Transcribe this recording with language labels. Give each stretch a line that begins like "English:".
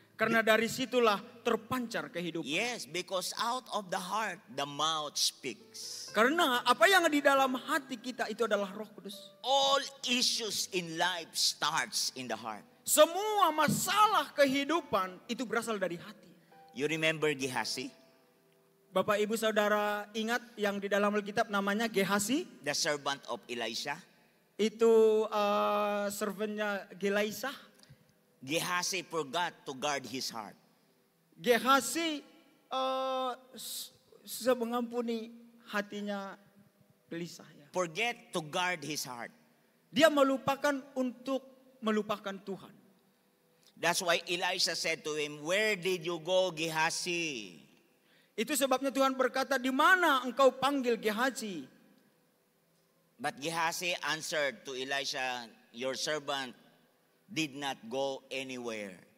Indonesian: Karena dari situlah terpancar kehidupan.
English: Yes, because out of the heart, the mouth speaks.
Indonesian: Karena apa yang di dalam hati kita itu adalah Roh Kudus.
English: All issues in life starts in the heart.
Indonesian: Semua masalah kehidupan itu berasal dari hati.
English: You remember Gehazi?
Indonesian: Bapak Ibu Saudara ingat yang di dalam Alkitab namanya Gehazi?
English: The servant of Elisha.
Indonesian: Itu servantnya Gehazi.
English: Gehazi forgot to guard his heart.
Indonesian: Gehazi susah mengampuni hatinya gelisah. Ya.
English: Forget to guard his heart.
Indonesian: Dia melupakan untuk melupakan Tuhan.
English: That's why Elisha said to him, where did you go, Gehazi?
Indonesian: Itu sebabnya Tuhan berkata, di mana engkau panggil Gehazi?
English: But Gehazi answered to Elisha, your servant did not go anywhere.